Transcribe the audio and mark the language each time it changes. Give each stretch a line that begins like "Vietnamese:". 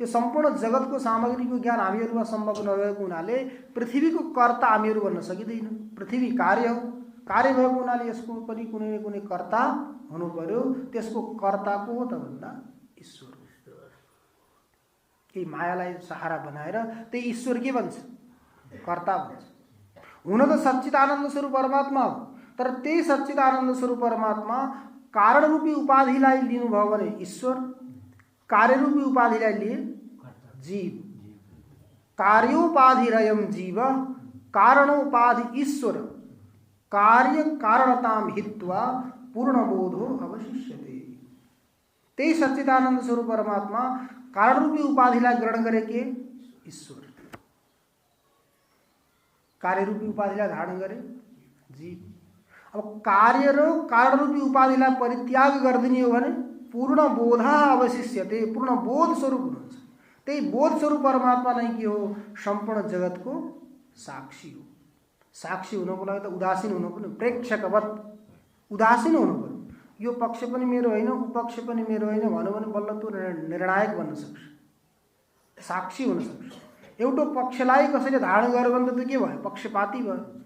Nepali: यो सम्पूर्ण जगतको सामग्रीको ज्ञान हामीहरूमा सम्भव नभएको हुनाले पृथ्वीको कर्ता हामीहरू बन्न सकिँदैन। पृथ्वी कार्य हो, कार्य भएको हुनाले यसको पनि कुनै न कुनै कर्ता हुनु पर्यो। त्यसको कर्ता को हो त भन्दा ईश्वर। यही मायालाई सहारा बनाएर त्यही ईश्वर के भन्छ? कर्ता भन्छ। हुन त सच्चिदानन्द स्वरूप परमात्मा हो, तर त्यही सच्चिदानन्द स्वरूप परमात्मा कारण रूपी उपाधिलाई लिनुभयो भने ईश्वर, कार्यरूपी उपाधिलाई लिए जीव।
Sanskrit: कार्योपाधिरयं जीव कारणोपाधि ईश्वर कार्य कारणताम हित्वा पूर्णबोधो अवशिष्यते।
Nepali: त्यही सच्चिदानन्द स्वरूप परमात्मा कारणरूपी उपाधिलाई ग्रहण गरे के ईश्वर, कार्यरूपी उपाधिलाई धारण गरे जीव। अब कार्य र कारणरूपी उपाधिलाई परित्याग गरिदिने हो भने
Sanskrit: पूर्ण बोध अवशिष्यते,
Nepali: पूर्ण बोध स्वरूप हुनुहुन्छ। त्यही बोध स्वरूप परमात्मा नै के हो? सम्पूर्ण जगतको साक्षी हो। साक्षी हुनको लागि त उदासीन हुनु पर्यो, प्रेक्षकवत उदासीन हुनु पर्यो। यो पक्ष पनि मेरो होइन, उ पक्ष पनि मेरो होइन भन्यो भने बल्ल त्यो निर्णायक बन्न सक्छ, साक्षी हुन सक्छ। एउटा पक्षलाई कसैले धारण गर्यो भने त त्यो के भयो? पक्षपाती भयो।